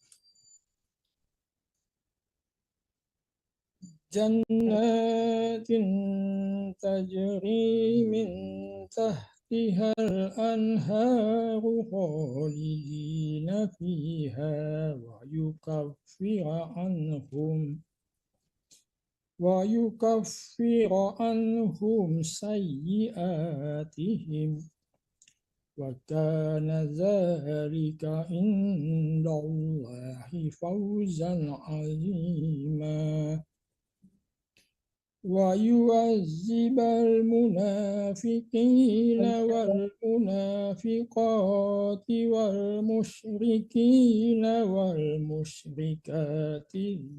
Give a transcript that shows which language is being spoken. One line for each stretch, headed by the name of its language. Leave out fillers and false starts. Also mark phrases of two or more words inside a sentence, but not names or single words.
Arabic: جنات تجري من تحتها الأنهار خالدين فيها ويكفر عنهم سيئاتهم وكان ذلك عند الله فوزا عظيما. ويعذب المنافقين والمنافقات والمشركين والمشركات